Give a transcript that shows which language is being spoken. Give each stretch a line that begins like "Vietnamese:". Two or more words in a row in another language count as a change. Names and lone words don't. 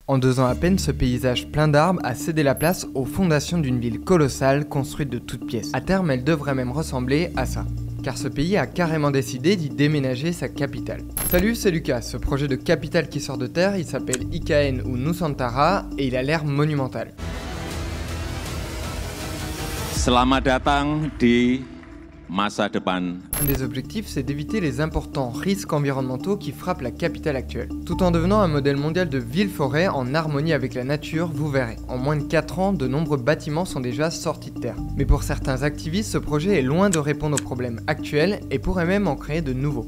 French: En 2 ans à peine, ce paysage plein d'arbres a cédé la place aux fondations d'une ville colossale construite de toutes pièces. À terme, elle devrait même ressembler à ça. Car ce pays a carrément décidé d'y déménager sa capitale. Salut, c'est Lucas. Ce projet de capitale qui sort de terre, il s'appelle Ikn ou Nusantara et il a l'air monumental.
Indonesian: Selamat datang di masa depan.
French: Un des objectifs, c'est d'éviter les importants risques environnementaux qui frappent la capitale actuelle, tout en devenant un modèle mondial de ville-forêt en harmonie avec la nature, vous verrez. En moins de 4 ans, de nombreux bâtiments sont déjà sortis de terre. Mais pour certains activistes, ce projet est loin de répondre aux problèmes actuels et pourrait même en créer de nouveaux.